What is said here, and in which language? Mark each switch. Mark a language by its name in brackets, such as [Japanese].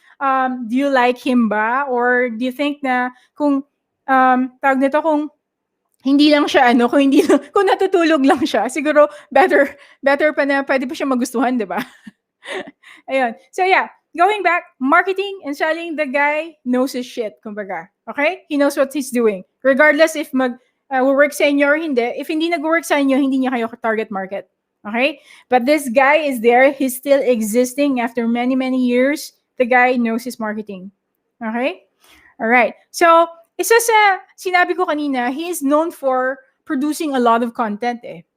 [English] Do you like him [Filipino] ba? Or do you think na kung, tawag nito, kung hindi lang siya, kung natutulog lang siya, siguro better pa na pwede pa siya magustuhan, di ba? Ayun. [English] So yeah, going back, marketing and selling, the guy knows his shit, [Filipino] kumbaga. [English] Okay? He knows what he's doing. Regardless if [Filipino] will work sa inyo or hindi. If hindi nag-work sa inyo, hindi niya kayo target market. [English] Okay? But this guy is there. He's still existing after many, many years. The guy knows his marketing. Okay? All right. So, [Filipino] isa sa sinabi ko kanina, [English] he is known for producing a lot of content eh.